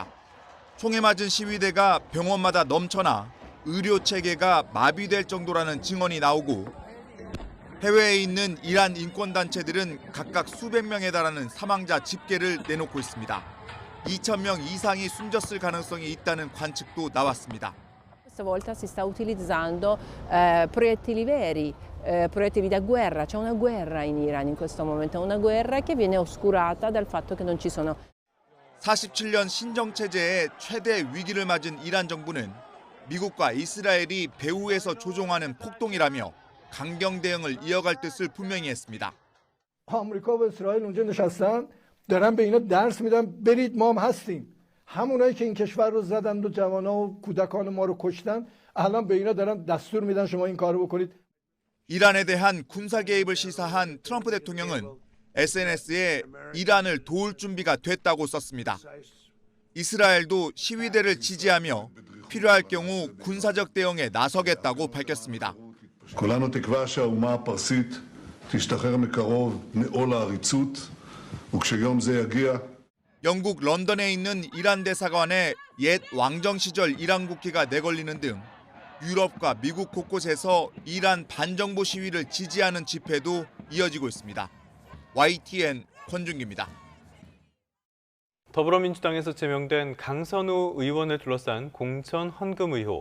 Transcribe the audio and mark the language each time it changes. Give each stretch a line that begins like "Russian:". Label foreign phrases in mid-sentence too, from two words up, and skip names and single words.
Korean: 총에 맞은 시위대가 병원마다 넘쳐나 의료 체계가 마비될 정도라는 증언이 나오고 해외에 있는 이란 인권단체들은 각각 수백 명에 달하는 사망자 집계를 내놓고 있습니다. 2,000명 이상이 숨졌을 가능성이 있다는 관측도 나왔습니다.
Italian: Questa volta si sta utilizzando proiettili veri, proiettili da guerra. C'è una guerra in Iran in questo momento, una guerra che viene oscurata dal fatto che non ci sono.
Korean: 47년 신정체제의 최대 위기를 맞은 이란 정부는 미국과 이스라엘이 배후에서 조종하는 폭동이라며 강경 대응을 이어갈 뜻을 분명히 했습니다.
Persian: آمریکا و اسرائیل اونجا نشستن دارن به اینا درس میدن برید ما هم هستیم همونایی که این کشور رو زدن و جوانا و کودکان ما رو کشتن الان به اینا دارن دستور میدن شما این کارو بکنید.
Korean: 이란에 대한 군사 개입을 시사한 트럼프 대통령은 SNS에 이란을 도울 준비가 됐다고 썼습니다. 이스라엘도 시위대를 지지하며 필요할 경우 군사적 대응에 나서겠다고 밝혔습니다.
Hebrew: כולנו תקווה שהאומה הפרסית תשתחרר מקרוב מעול העריצות וכשיום זה יגיע
Korean: 영국 런던에 있는 이란 대사관에 옛 왕정 시절 이란 국기가 내걸리는 등 유럽과 미국 곳곳에서 이란 반정부 시위를 지지하는 집회도 이어지고 있습니다. YTN 권준기입니다. 더불어민주당에서 제명된 강선우 의원을 둘러싼 공천 헌금 의혹.